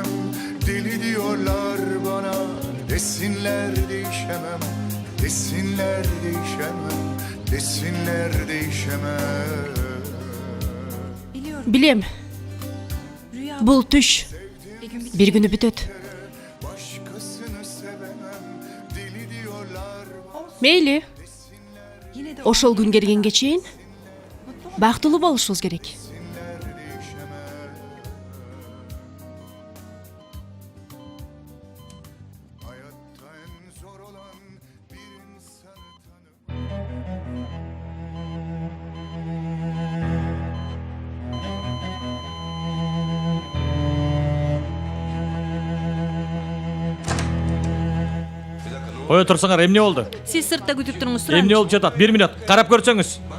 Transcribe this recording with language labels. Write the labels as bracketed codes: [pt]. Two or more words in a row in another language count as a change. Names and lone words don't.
[tr] Deli diyorlar bana, desinler değişemem. Desinler değişemem, desinler değişemem. [ky] Билем, бул түш бир күнү бүтөт. [tr] Başkasını sevemem, deli diyorlar. [ky] Мейли, ошол күн келгенге чейин бактылуу болушубуз керек. [tr] Hayatta en zor olan bir insanı tanımak. [ky] Ой турсаңар, эмне болду? Сиз сыртта күтүп туруңуз, Эмне сураңыз. болуп жатат? 1 минут, карап көрсөңүз.